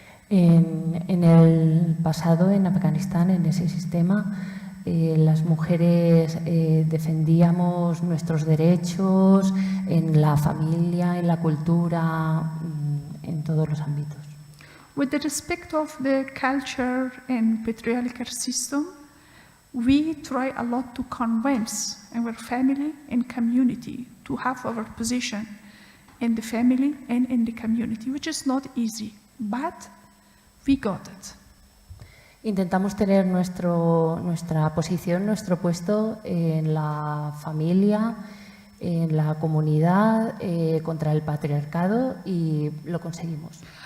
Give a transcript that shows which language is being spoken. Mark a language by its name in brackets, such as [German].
[Spanish] En el pasado, en Afganistán, en ese sistema, las mujeres defendíamos nuestros derechos en la familia, en la cultura, en todos los ámbitos. [English] With the respect of the culture and patriarchal system, we try a lot to convince our family and community to have our position in the family and in the community, which is not easy, but we got it. [Spanish] Intentamos tener nuestra posición, nuestro puesto en la familia, en la comunidad, contra el patriarcado, y lo conseguimos.